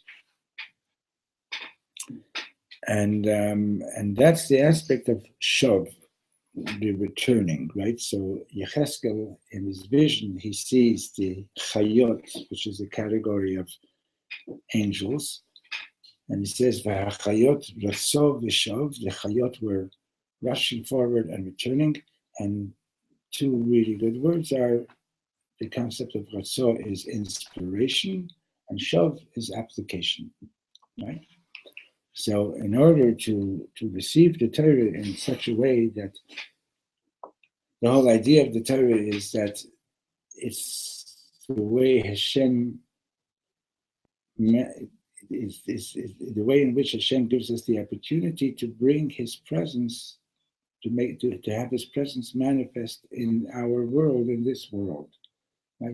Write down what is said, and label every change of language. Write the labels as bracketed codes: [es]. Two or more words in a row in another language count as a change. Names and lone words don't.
[en] And that's the aspect of Shav, the returning, right? So Yecheskel, in his vision, he sees the Chayot, which is a category of angels, and he says, [he] "והחיות רצוא ושוב." [en] The Chayot were rushing forward and returning, and two really good words are, the concept of ratzov is inspiration, and shav is application, right? So in order to receive the Torah in such a way that the whole idea of the Torah is that it's the way Hashem is the way in which Hashem gives us the opportunity to bring His presence, to have His presence manifest in our world, in this world, right?